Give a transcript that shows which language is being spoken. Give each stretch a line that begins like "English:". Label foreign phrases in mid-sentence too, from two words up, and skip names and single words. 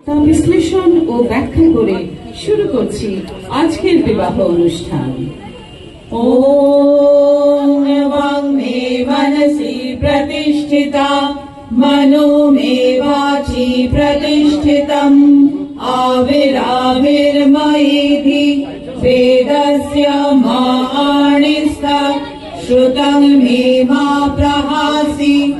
Bangla: বিশ্লেষণ ও ব্যাখ্যা করে শুরু করছি আজকের বিবাহ অনুষ্ঠান।
Sanskrit: ओम एवं मे मनसि प्रतिष्ठिता मनो मे वाचि प्रतिष्ठितम् आविराविर्मयेधि वेदस्य माणिस्ता श्रुतं मे मा प्रहासि